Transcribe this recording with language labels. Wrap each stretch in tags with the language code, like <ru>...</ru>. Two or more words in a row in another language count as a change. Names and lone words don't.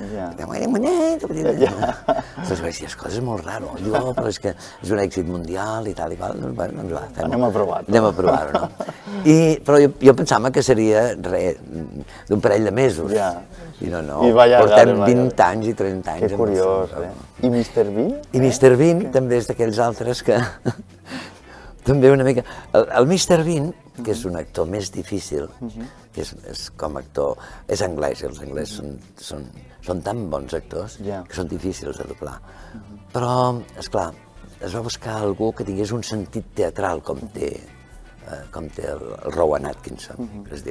<ca>Doncs vaig dir, escolta, és molt raro. Diu, però és que és un èxit mundial i tal i qual. Doncs va, Anem a provar-ho. Anem a provar-ho, no? Però jo pensava que seria d'un parell de mesos. I no, portem 20 anys i 30 anys. Que curiós, I Mr. Bean? I Mr. Bean també és d'aquells altres que... També una mica... El Mr. Bean, que és un actor més difícil, que és com actor... És anglès, i els anglesos són tan bons actors que són difícils de doblar. Però, esclar, es va buscar algú que tingués un sentit teatral, com té el Rowan Atkinson, que es diu.</ca>